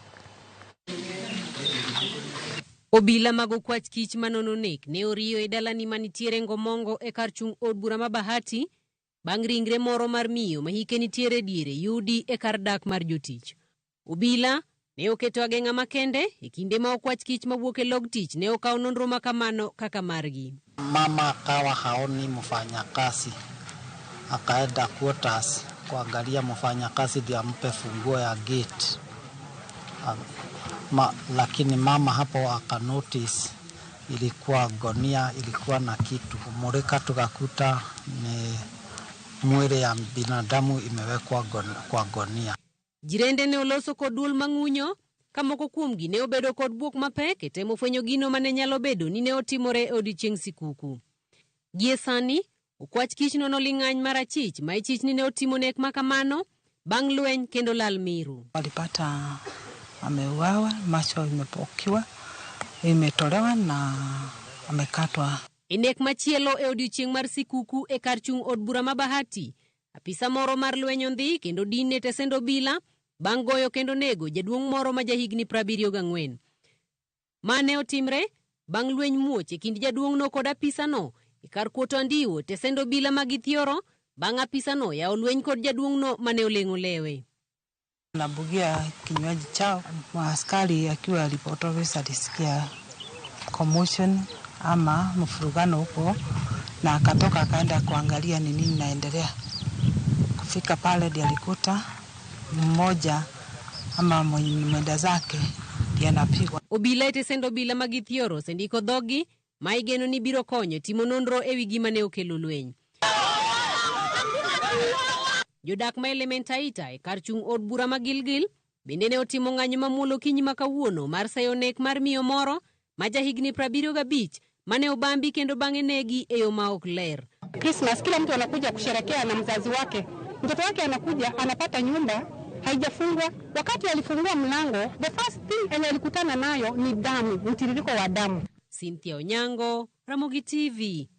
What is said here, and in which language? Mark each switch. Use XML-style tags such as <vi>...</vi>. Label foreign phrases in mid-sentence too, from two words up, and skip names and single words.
<luo>Obila mag okwach kich manononek ne oriyo e dalani manitiere Ngomongo e kar chung' od bura ma Bahati bang' ringre moro mar miyo ma hike nitiere diere yudi e kar dak mar jotich. Obila ne oketo ageng'a makende e kinde ma okwach kich mawuok e log tich ne okawo nonro ma kamano kaka margi.</luo> <sw>Mama akawa haoni mfanyakazi, akaenda quarters kuangalia mfanyakazi ndio ampe funguo ya gate. Lakini mama hapo akanotice ilikuwa gonia, ilikuwa na kitu. Kumulika tukakuta ni mwili ya binadamu imewekwa kwa gonia.</sw> <luo>Jirende ne oloso kod duol mang'unyo ka moko kuomgi ne obedo kod buok mapek e temo fwenyo gino mane nyalo bedo ni ne otimore e odiechieng' Sikuku. Gie sani, okwach kich no noling'any mar achich ma ichich ni ne otimo nek makamano bang' lweny kendo lal miru.</luo> <sw>Walipata ameuawa, macho imepokiwa, imetolewa na amekatwa.</sw> <luo>E nek machielo e odiechieng' mar Sikuku e kar chung' od bura ma Bahati, apisa moro mar lweny ondhi kendo dine tesend obila bang' goyo kendo nego jaduong' moro ma jahigni 74. Mane otimre bang' lweny muoch e kind jaduong'no kod apisano e kar kuoto Andiwo tesend obila ma Githioro bang' apisano yawo lweny kod jaduong'no mane oleng'o lewe.</luo> <sw>Nabugia kinywaji chao, askari akiwa</sw> <en>report officer</en> <sw>alisikia commotion ama mfurugano huko na akatoka akaenda kuangalia ni nini naendelea. Kufika pale ndiye alikuta mmoja ama mwenda zake ndiye anapigwa.</sw> <luo>Obila e tesend obila ma Githioro sendiko dhogi ma igeno ni biro konyo timo nonro e wi gima ne okelo lweny. Jodak ma Elementaita e kar chung' od bura ma Gilgil bende ne otimo ng'anyo mamuolo kinyi ma kawuono mar sayo nek mar miyo moro ma jahigni 75 mane obambi kendo bang'e negi e yo ma ok ler.</luo> <sw>Christmas kila mtu anakuja kusherekea na mzazi wake. Mtoto wake anakuja anapata nyumba haijafungwa. Wakati alifungua mlango,</sw> <en>the first thing</en> <sw>alikutana nayo ni damu, mtiririko wa damu. Cynthia Onyango, Ramogi TV.</sw>